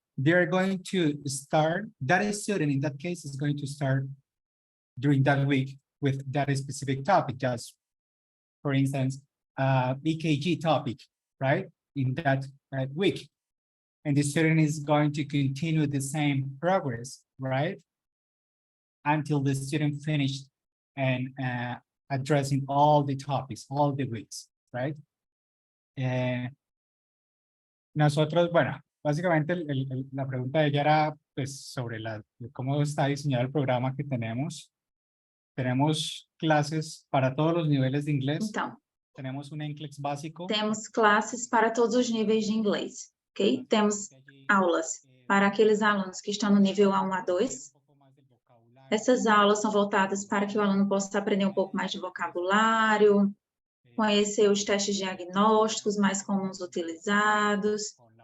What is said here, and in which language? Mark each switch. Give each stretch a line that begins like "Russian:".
English: They're going to start, that student in that case is going to start during that week with that specific topic, just for instance, EKG topic, right? In that week. And the student is going to continue the same progress, right? Until the student finished and addressing all the topics, all the weeks, right?
Spanish: Nosotros, bueno, básicamente la pregunta de ella era pues sobre cómo está diseñado el programa que tenemos. Tenemos clases para todos los niveles de inglés.
Portuguese: Então,
Spanish: tenemos un NCLEX básico.
Portuguese: Temos classes para todos os níveis de inglês, ok? Temos aulas para aqueles alunos que estão no nível A1, A2. Essas aulas são voltadas para que o aluno possa aprender um pouco mais de vocabulário, conhecer os testes diagnósticos mais comuns utilizados.